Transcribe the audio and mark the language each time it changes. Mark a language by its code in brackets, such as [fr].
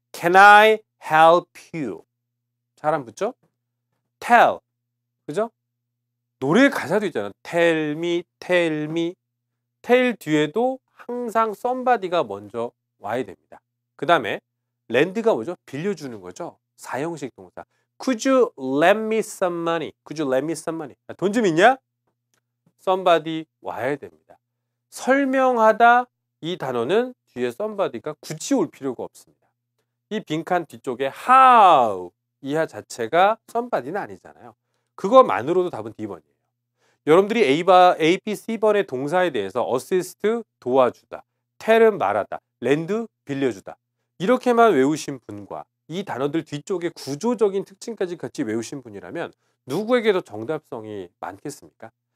[en] Can I help you? [ko] 잘 안 붙죠? tell, 그죠? 노래 가사도 있잖아요. [en] tell me, tell me. [ko] tell 뒤에도 항상 somebody가 먼저 와야 됩니다. 그 다음에 lend가 뭐죠? 빌려주는 거죠. 사형식 동사. [en] Could you lend me some money? Could you lend me some money? [ko] 돈 좀 있냐? somebody 와야 됩니다. 설명하다, 이 단어는 뒤에 somebody가 굳이 올 필요가 없습니다. 이 빈칸 뒤쪽에 how, 이하 자체가 somebody는 아니잖아요. 그것만으로도 답은 D번이에요. 여러분들이 A, B, C번의 동사에 대해서 assist 도와주다, tell은 말하다, lend 빌려주다 이렇게만 외우신 분과 이 단어들 뒤쪽에 구조적인 특징까지 같이 외우신 분이라면 누구에게도 정답성이 많겠습니까?